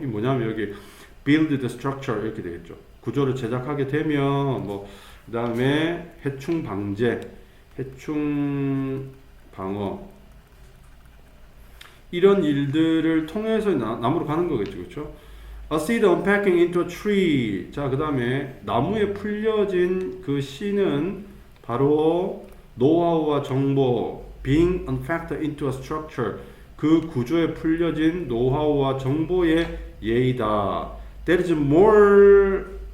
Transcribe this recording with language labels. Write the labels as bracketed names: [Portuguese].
[Korean] 이 뭐냐면 여기 [English] build the structure [Korean] 이렇게 되겠죠. 구조를 제작하게 되면 뭐 그 다음에 해충 방제, 해충 방어 이런 일들을 통해서 나무로 가는 거겠죠, 그렇죠? [English] A seed unpacking into a tree. [Korean] 자, 그 다음에 나무에 풀려진 그 씨는 바로 노하우와 정보, [English] being unpacked into a structure. [Korean] 그 구조에 풀려진 노하우와 정보의 예이다. [English] There is more.